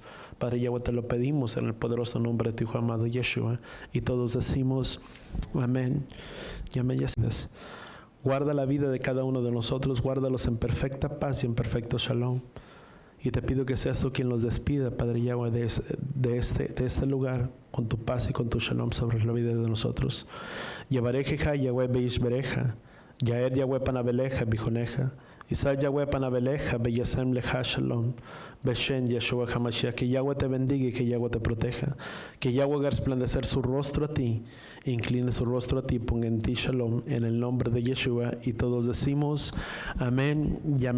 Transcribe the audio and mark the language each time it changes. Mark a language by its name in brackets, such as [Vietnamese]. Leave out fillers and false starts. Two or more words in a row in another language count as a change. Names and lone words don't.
[Spanish] Padre Yahweh, te lo pedimos en el poderoso nombre de tu Hijo amado Yeshua, y todos decimos amén. Y amén. Guarda la vida de cada uno de nosotros, guárdalos en perfecta paz y en perfecto shalom. Y te pido que seas tú quien los despida, Padre Yahweh, de este lugar, con tu paz y con tu shalom sobre la vida de nosotros. [Hebrew] יברכך יהוה וישמרך יאר יהוה פניו אליך ויחנך ישא יהוה פניו אליך וישם לך שלום. [Spanish] Beshen Yeshua HaMashiach, que Yahweh te bendiga y que Yahweh te proteja, que Yahweh haga resplandecer su rostro a ti, incline su rostro a ti, ponga en ti shalom, en el nombre de Yeshua, y todos decimos amén y amén.